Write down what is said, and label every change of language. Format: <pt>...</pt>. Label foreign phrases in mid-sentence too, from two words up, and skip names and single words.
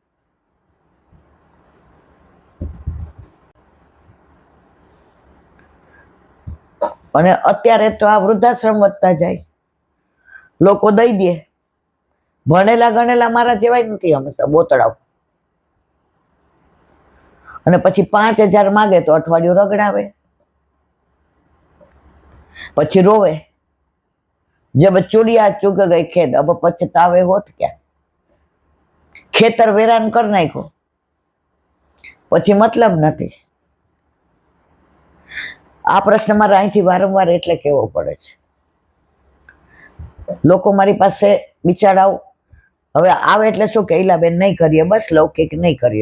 <gu>અને અત્યારે તો આ વૃદ્ધાશ્રમ વધતા જાય, લોકો દઈ દે. ભણેલા ગણેલા મારા જેવાય નથી અમે તો બોતડાવ. અને પછી 5,000 માગે તો અઠવાડિયું રગડાવે, પછી રોવે.</gu> <hi>जब चूड़िया चुग गई खेत अब पछतावे होत क्या?</hi> <gu>ખેતર વેરાન કર નાખ્યો પછી મતલબ નથી. આ પ્રશ્ન મારે અહીંથી વારંવાર એટલે કહેવો પડે છે. લોકો મારી પાસે બિચારાઓ હવે આવે એટલે શું કે ઈલાબેન નહીં કરીએ, બસ લૌકિક નહીં કરીએ.</gu>